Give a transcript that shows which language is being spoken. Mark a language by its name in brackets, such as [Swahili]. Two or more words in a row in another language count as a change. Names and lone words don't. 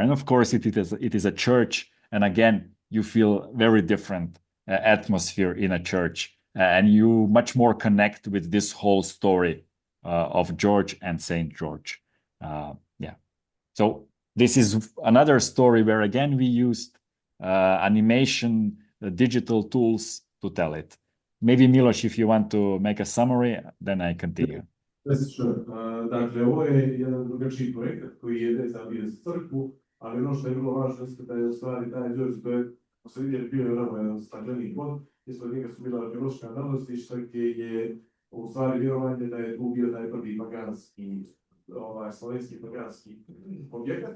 [English] And of course, it is a church, and again, you feel very different atmosphere in a church, and you much more connect with this whole story of George and Saint George. So this is another story where again we used animation, digital tools to tell it. Maybe Miloš, if you want to make a summary, then I continue. Yes, sure. [Serbian] Dakle, ovo je jedan drugačiji projekat koji je vezan bio za crkvu, ali ono što je vrlo važno jeste da je u stvari taj Đorđe, to je, ako se vidjeli, bio je nama jedan stakleni pod, ispod njega su bila arheološka nalazišta gdje je u stvari vjerovanje da je tu bio taj prvi paganski, slovenski paganski objekat.